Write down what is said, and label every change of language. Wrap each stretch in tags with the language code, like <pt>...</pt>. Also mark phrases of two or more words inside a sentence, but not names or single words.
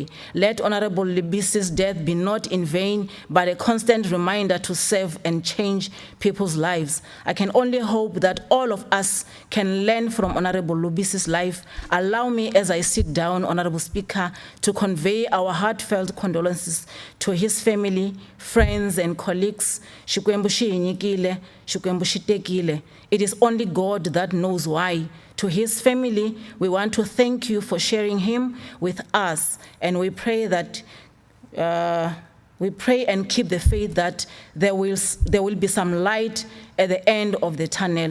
<en>Let Honorable Lubisi's death be not in vain, but a constant reminder to serve and change people's lives. I can only hope that all of us can learn from Honorable Lubisi's life. Allow me, as I sit down, Honorable Speaker, to convey our heartfelt condolences to his family, friends, and colleagues.</en> <ts>Xikwembu xi hinyikile, Xikwembu xi tekile.</ts> <en>It is only God that knows why. To his family, we want to thank you for sharing him with us, and we pray that we pray and keep the faith that there will be some light at the end of the tunnel.</en>